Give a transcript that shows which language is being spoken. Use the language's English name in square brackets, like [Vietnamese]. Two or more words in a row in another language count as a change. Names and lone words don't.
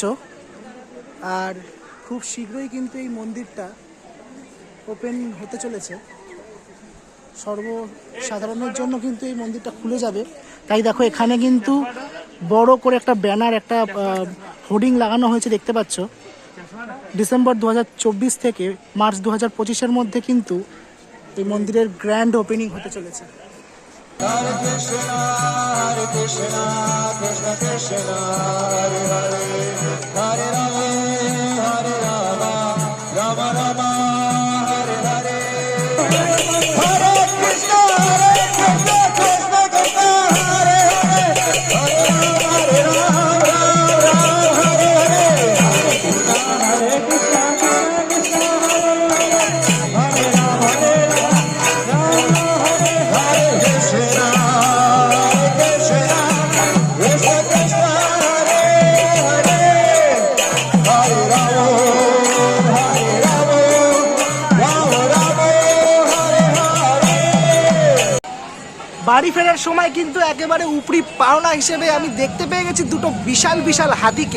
[Bangla] আর খুব শীঘ্রই কিন্তু এই মন্দিরটা ওপেন হতে চলেছে, সর্বসাধারণের জন্য কিন্তু এই মন্দিরটা খুলে যাবে। তাই দেখো এখানে কিন্তু বড় করে একটা ব্যানার, একটা হোর্ডিং লাগানো হয়েছে, দেখতে পাচ্ছ। ডিসেম্বর 2024 থেকে মার্চ 2025-এর মধ্যে কিন্তু এই মন্দিরের [English] grand opening [Bangla] হতে চলেছে। [Sanskrit] हरे कृष्ण हरे कृष्ण कृष्ण कृष्ण हरे हरे हरे राम हरे राम राम राम हरे हरे हरे कृष्ण कृष्ण कृष्ण हरे हरे हरे राम हरे राम राम हरे हरे हरे कृष्ण कृष्ण कृष्ण हरे राम हरे राम हरे कृष्ण. [Bangla] বাড়ি ফেরার সময় কিন্তু একেবারে উপরি পাওনা হিসেবে আমি দেখতে পেয়ে গেছি দুটো বিশাল বিশাল হাতিকে।